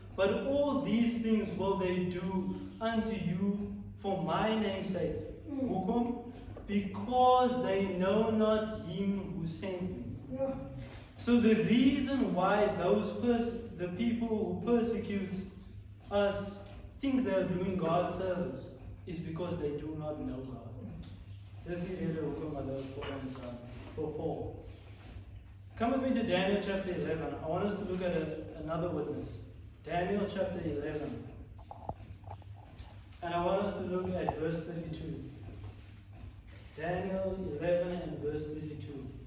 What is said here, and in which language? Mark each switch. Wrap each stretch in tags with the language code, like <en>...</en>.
<en>But all these things will they do unto you for my name's sake.</en> <af>Hoekom?</af> <en>Because they know not him who sent me.</en> <af>Ja.</af> <en>So the reason why the people who persecute us think they're doing God's service is because they do not know God.</en> <af>Dis die rede hoekom hulle vir ons vervolg.</af> <en>Come with me to Daniel chapter 11. I want us to look at another witness. Daniel chapter 11. And I want us to look at verse 32. Daniel 11 and verse 32.</en>